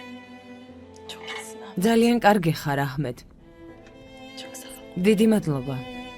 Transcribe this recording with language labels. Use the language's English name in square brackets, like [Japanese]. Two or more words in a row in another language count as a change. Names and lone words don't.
[Turkish] Çok iyisin abi. [Georgian] ძალიან კარგი ხარ, აჰმედ. [Turkish] Çok sağ ol. [Georgian] დიდი მადლობა.